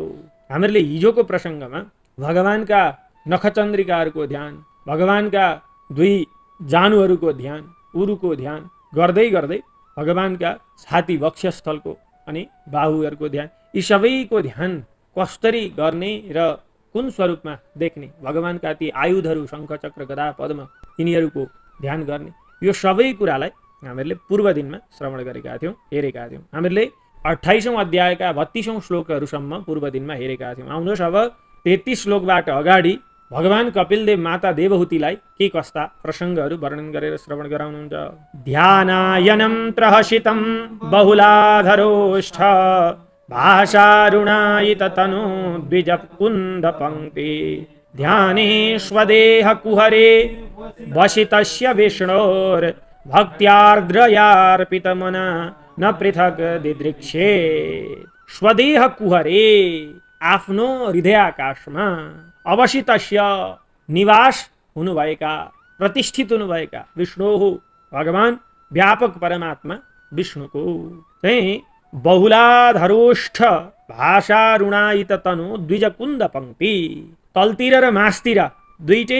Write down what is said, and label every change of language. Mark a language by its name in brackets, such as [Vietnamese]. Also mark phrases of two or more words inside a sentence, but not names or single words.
[Nepali] हामीहरूले हिजोको प्रसङ्गमा भगवानका नखचन्द्रिकाहरूको ध्यान, भगवानका दुई जानुहरूको ध्यान, उरुको ध्यान गर्दै गर्दै भगवानका छाती वक्षस्थलको अनि बाहुहरूको ध्यान, यी सबैको ध्यान कसरी गर्ने र कुन स्वरूपमा देख्ने, भगवानका ती आयुधहरू शङ्ख चक्र गदा पद्म यिनीहरूको ध्यान गर्ने, यो सबै कुरालाई हामीहरूले पूर्व दिनमा श्रवण गरेका थियौँ, हेरेका थियौँ। हामीहरूले 28औं अध्यायका 32औं श्लोकहरूसम्म पूर्व दिनमा हेरेका थियौँ। आउनुहोस् अब 33 श्लोकबाट अगाडि भगवान कपिलदेव माता देवहूतिलाई के कस्ता प्रसङ्गहरू वर्णन गरेर श्रवण गराउनुहुन्छ। [Sanskrit] ध्यानायनं प्रहसितं बहुलाधरोष्ठ भाषारुणायित तनु द्विजकुन्द पंक्ति ध्याने स्वदेह कुहरे वसितस्य विष्णोर भक्त्यार्द्रयार्पितमना न पृथक दिदृक्षे। स्वदेह कुहरे [Nepali] आफ्नो हृदयाकाशमा अवसितस्य निवास हुनुभएका, प्रतिष्ठित हुनुभएका विष्णु भगवान व्यापक परमात्मा विष्णुको चाहिँ [Sanskrit] बहुलाधरोष्ठ भाषारुणायित तनु द्विजकुन्द पंक्ति, [Nepali] तलतिर र मासतिर दुईटै